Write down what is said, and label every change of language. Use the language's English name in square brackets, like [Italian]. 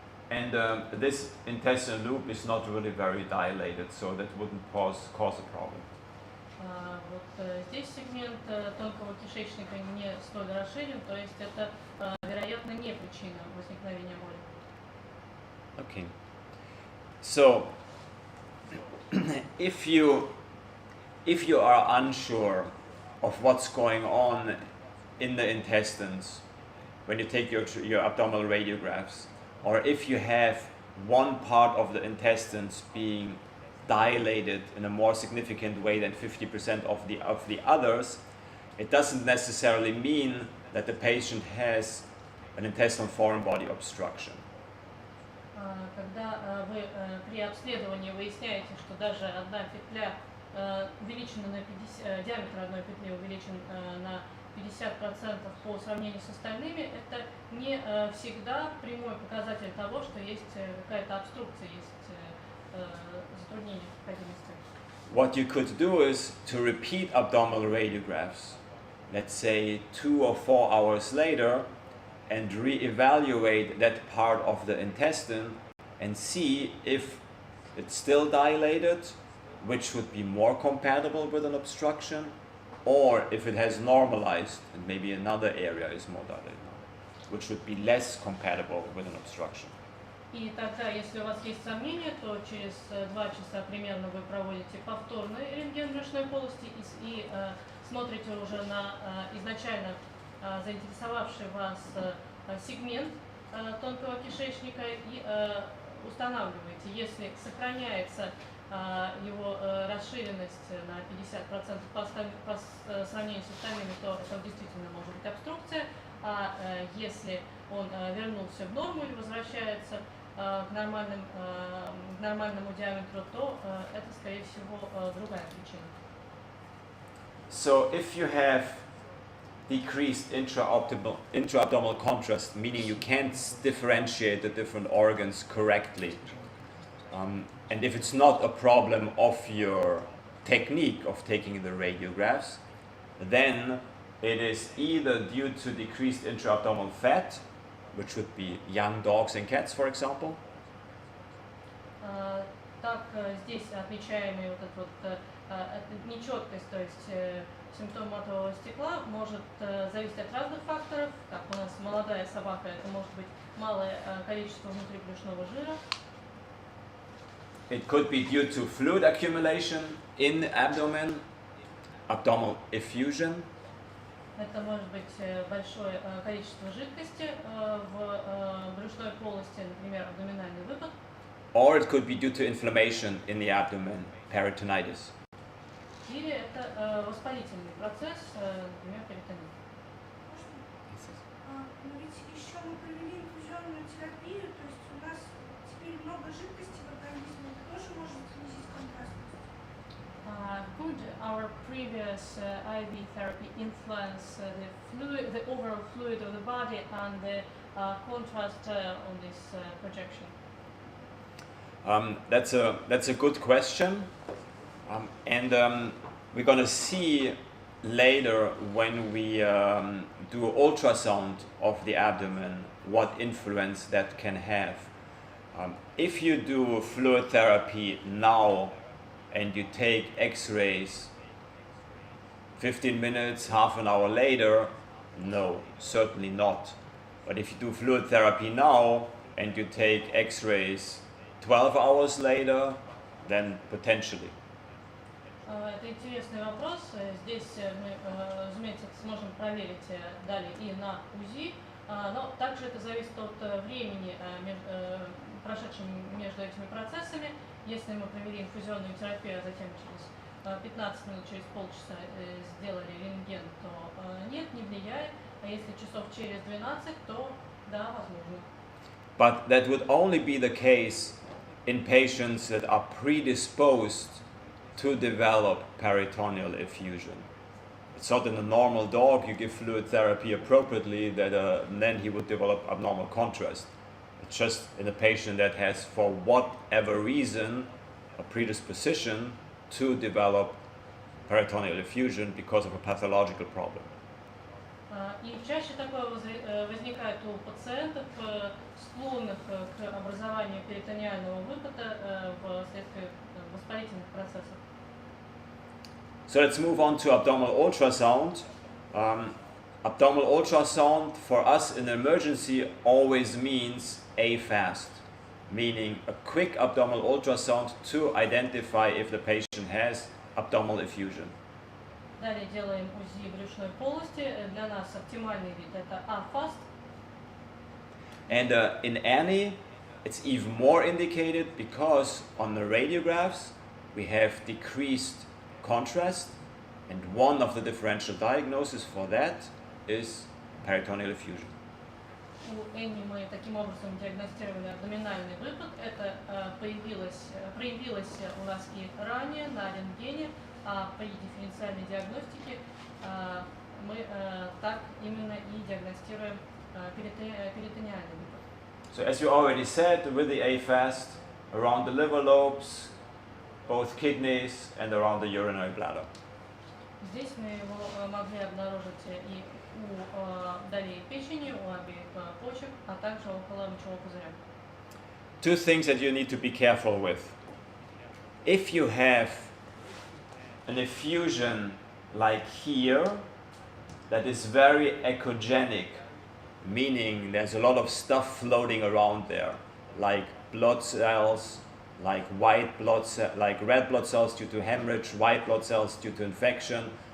[English] And this intestinal loop is not really very dilated, so that wouldn't cause a problem. [Russian] Вот здесь сегмент тонкого кишечника не столь расширен, то есть это, вероятно, не причина возникновения боли. [English] Okay. So, if you are unsure of what's going on in the intestines when you take your abdominal radiographs, or if you have one part of the intestines being dilated in a more significant way than 50% of the others, it doesn't necessarily mean that the patient has an intestinal foreign body obstruction. [Russian] Когда вы при обследовании выясняете, что даже одна петля увеличена на 50, диаметр одной петли увеличен на 50% по сравнению с остальными, это не всегда прямой показатель того, что есть какая-то обструкция, есть затруднение в проходимости. [English] What you could do is to repeat abdominal radiographs, let's say 2 or 4 hours later, and re-evaluate that part of the intestine and see if it's still dilated, which would be more compatible with an obstruction, or if it has normalized and maybe another area is more dilated, which would be less compatible with an obstruction. [Russian] И тогда, если у вас есть сомнения, то через 2 часа примерно вы проводите повторный рентген брюшной полости и смотрите уже на изначально заинтересовавший вас сегмент тонкого кишечника и устанавливаете, если сохраняется его расширенность на 50% по сравнению с остальными, то это действительно может быть обструкция, а если он вернулся в норму или возвращается к нормальному диаметру, то это, скорее всего, другая причина. [English] So if you have decreased intra-abdominal contrast, meaning you can't differentiate the different organs correctly, and if it's not a problem of your technique of taking the radiographs, then it is either due to decreased intra-abdominal fat, which would be young dogs and cats, for example. [Russian] Так, здесь отмечаемый вот этот нечеткость, то есть симптом матового стекла может зависеть от разных факторов. Как у нас молодая собака, это может быть малое количество внутрибрюшного жира. [English] It could be due to fluid accumulation in the abdomen, abdominal effusion. [Russian] Это может быть большое количество жидкости в брюшной полости, например, абдоминальный выпад. [English] Or it could be due to inflammation in the abdomen, peritonitis. [Russian] Или это воспалительный процесс, например, перитонит. Но ведь еще мы провели инфузионную терапию, то есть у нас теперь много жидкости в организме, это тоже может снизить контрастность. [English] Could our previous IV therapy influence the overall fluid of the body and the contrast on this projection? That's a good question, and we're going to see later when we do ultrasound of the abdomen what influence that can have. If you do fluid therapy now and you take x-rays 15 minutes, half an hour later, no, certainly not. But if you do fluid therapy now and you take x-rays 12 hours later, then potentially. [Russian] Это интересный вопрос. Здесь мы, разумеется, сможем проверить далее и на УЗИ, но также это зависит от времени, прошедшем между этими процессами. Если мы провели инфузионную терапию, а затем через 15 минут, через полчаса сделали рентген, то нет, не влияет. А если часов через 12, то да, возможно. [English] But that would only be the case in patients that are predisposed to develop peritoneal effusion. It's not in a normal dog, you give fluid therapy appropriately, that then he would develop abnormal contrast. It's just in a patient that has, for whatever reason, a predisposition to develop peritoneal effusion because of a pathological problem. [Russian] И чаще такое возникает у пациентов, склонных к образованию перитониального выпада вследствие воспалительных процессов. [English] So let's move on to abdominal ultrasound. Abdominal ultrasound for us in emergency always means AFAST, meaning a quick abdominal ultrasound to identify if the patient has abdominal effusion. [Russian] Далее делаем УЗИ брюшной полости. Для нас оптимальный вид это AFAST. [English] And in Annie, it's even more indicated because on the radiographs we have decreased contrast, and one of the differential diagnoses for that is peritoneal effusion. [Russian] У Энни мы таким образом диагностировали абдоминальный выпад. Это проявилось у нас и ранее на рентгене, а при дифференциальной диагностике мы так именно и диагностируем перитониальный выпад. [English] So as you already said, with the AFAST, around the liver lobes, both kidneys, and around the urinary bladder. [Russian] Здесь мы его могли обнаружить и у долей печени, у обеих почек, а также около мочевого пузыря. [English] Two things that you need to be careful with. If you have an effusion like here, that is very echogenic, meaning there's a lot of stuff floating around there, like blood cells, like white blood cells, like red blood cells due to hemorrhage, white blood cells due to infection,